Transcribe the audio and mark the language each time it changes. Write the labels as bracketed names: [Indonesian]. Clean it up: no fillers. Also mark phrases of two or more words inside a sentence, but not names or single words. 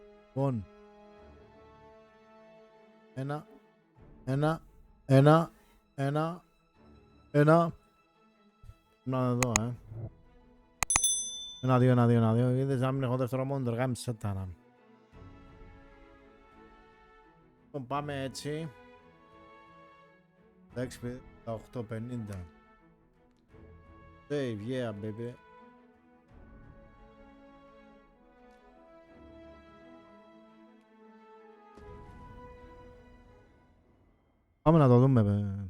[Greek] Λοιπόν, ένα. Να δω, Ένα, δύο. Είδες να μην έχω δεύτερο monitor, γάμισε τα να. Λοιπόν, πάμε έτσι. 850. [English] Save, yeah, baby. [Greek] Πάμε να το δούμε.